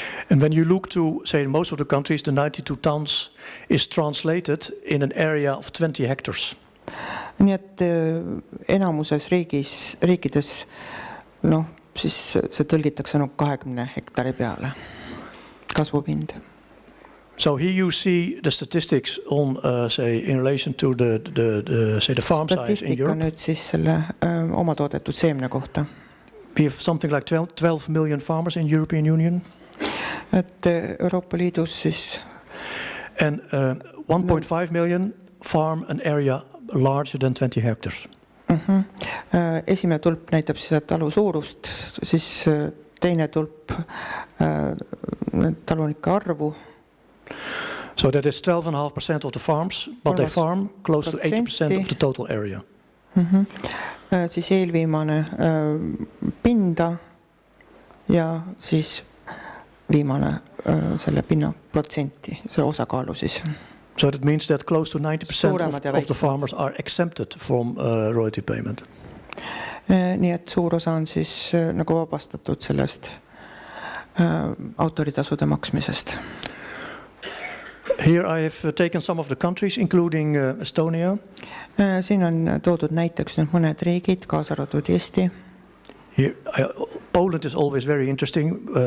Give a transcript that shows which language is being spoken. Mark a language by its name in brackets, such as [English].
[English] And when you look to, say, most of the countries, the 92 tons is translated in an area of 20 hectares. [Estonian] Nii et enamuses riikides, siis see tõlgitakse 20 hektari peale kasvupind. [English] So here you see the statistics on, say, in relation to the farm size in Europe. [Estonian] Statistika nüüd siis selle oma toodetud seemne kohta. [English] We have something like 12 million farmers in European Union. [Estonian] Et Euroopa Liidus siis. [English] And 1.5 million farm an area larger than 20 hectares. [Estonian] Esimene tulp näitab siis talu suurust, siis teine tulp talunike arvu. [English] So that is 12.5% of the farms, but they farm close to 80% of the total area. [Estonian] Siis eelviimane pinda ja siis viimane selle pinna protsenti, see osakaalu siis. [English] So that means that close to 90% of the farmers are exempted from royalty payment. [Estonian] Nii et suur osa on siis nagu vabastatud sellest autoritasude maksmisest. [English] Here I have taken some of the countries, including Estonia. [Estonian] Siin on toodud näiteks nüüd mõned riigid, kaasa arvatud Eesti. [English] Poland is always very interesting.